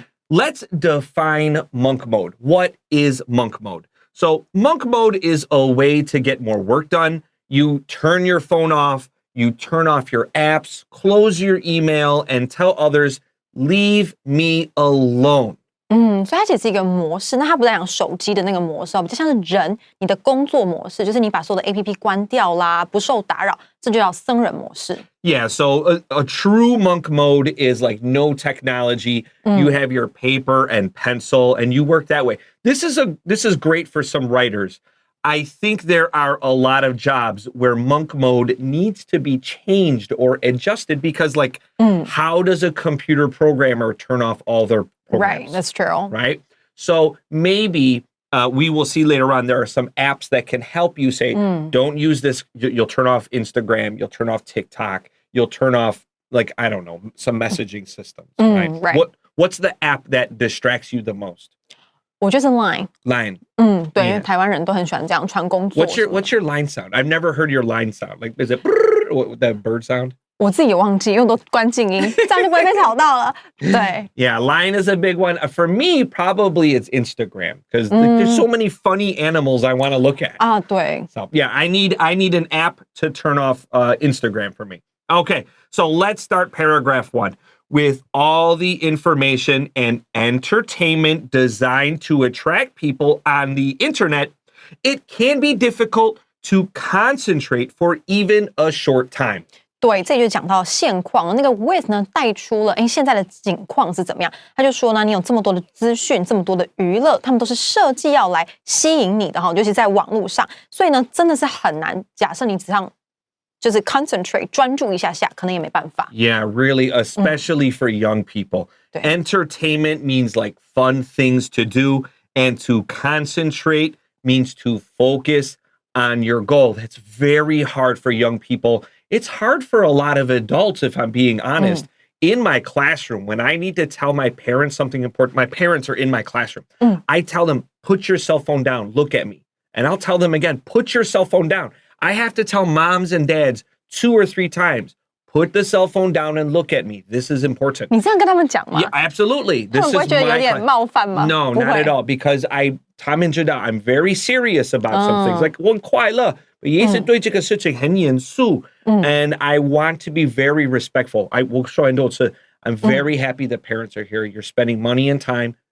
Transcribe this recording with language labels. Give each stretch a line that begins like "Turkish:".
English: Let's define monk mode. What is monk mode? So monk mode is a way to get more work done. You turn your phone off, you turn off your apps, close your email, and tell others, leave me alone.
Chinese: 所以它其实是一个模式，那它不是讲手机的那个模式，比较像是人你的工作模式，就是你把所有的 APP 关掉啦，不受打扰，这就叫僧人模式。
English: Yeah, so a true monk mode is like no technology. You have your paper and pencil, and you work that way. This is great for some writers. I think there are a lot of jobs where monk mode needs to be changed or adjusted because, like, how does a computer programmer turn off all their programs? Right, that's true. Right? So maybe we will see later on there are some apps that can help you say, don't use this. You'll turn off Instagram. You'll turn off TikTok. You'll turn off, like, I don't know, some messaging systems. Right? What's the app that distracts you the most?
Chinese: 我觉得是 Line。
English: Line.
Chinese: 对，因为台湾人都很喜欢这样传工作。
English: What's your line sound? I've never heard your line sound. Like, is it that bird sound?
Chinese: 我自己也忘记，因为我都关静音，这样就不会被吵到了。对。
English: Yeah, Line is a big one. For me, probably it's Instagram because there's so many funny animals I want to look at.
Chinese: 对。
English: So yeah, I need an app to turn off Instagram for me. Okay, so let's start paragraph 1. With all the information and entertainment designed to attract people on the internet, it can be difficult to concentrate for even a short time.
Chinese: 对，这就讲到现况，那个 with 呢带出了现在的景况是怎么样。他就说呢，你有这么多的资讯，这么多的娱乐，他们都是设计要来吸引你的哈，尤其在网络上，所以呢真的是很难。假设你只想就是 concentrate 专注一下下，可能也没办法。
English: Yeah, really, especially for young people. Entertainment means like fun things to do, and to concentrate means to focus on your goal. That's very hard for young people. It's hard for a lot of adults, if I'm being honest. In my classroom, when I need to tell my parents something important, my parents are in my classroom. I tell them, put your cell phone down, look at me. And I'll tell them again, put your cell phone down. I have to tell moms and dads 2 or 3 times, put the cell phone down and look at me. This is important.
Chinese: 你这样跟他们讲吗？
English: Yeah, absolutely.
Chinese: 他们不会觉得有点冒犯吗？
English: No, not at all. Because
Chinese: 他们知道
English: I'm very serious about some things.
Chinese: Like 我很快乐，也是对这个事情很严肃。
English: And I want to be very respectful.
Chinese: 我说很多次
English: I'm very happy that parents are here. You're spending money and time.